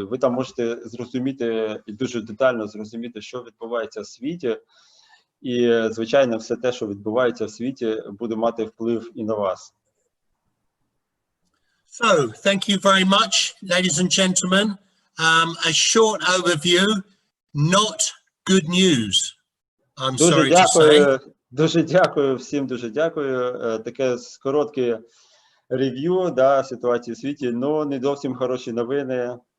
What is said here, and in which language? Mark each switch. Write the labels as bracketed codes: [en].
[uk] І ви там можете зрозуміти і дуже детально зрозуміти, що відбувається в світі. І, звичайно, все те, що відбувається в світі, буде мати вплив і на вас. [en] So, thank you very much, ladies and gentlemen. A short overview, not good news, I'm sorry to say. [uk] Дуже дякую всім, дуже дякую. Таке коротке рев'ю, да, ситуації в світі, але не зовсім хороші новини.